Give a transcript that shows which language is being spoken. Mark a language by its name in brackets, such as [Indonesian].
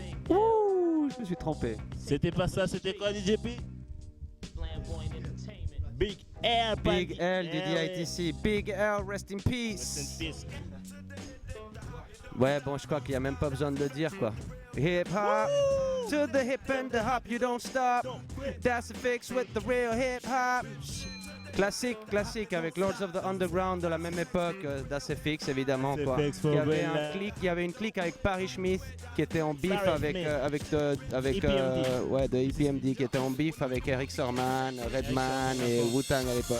[French] Ouh, je me suis trompé. C'était pas ça, c'était quoi, DJ P? Big L, [English] Big L, DDITC. Big L, rest in peace. [French] Ouais, bon, je crois qu'il n'y a même pas besoin de le dire, quoi. [English] Hip hop, to the hip and the hop, you don't stop. That's a fix with the real hip hop. [French] Classique avec Lords of the Underground de la même époque, d'ACFX évidemment, quoi. Il y avait une clique avec Paris Schmidt qui était en beef avec de EPMD qui était en beef avec Eric Sermon, Redman et Wu-Tang à l'époque.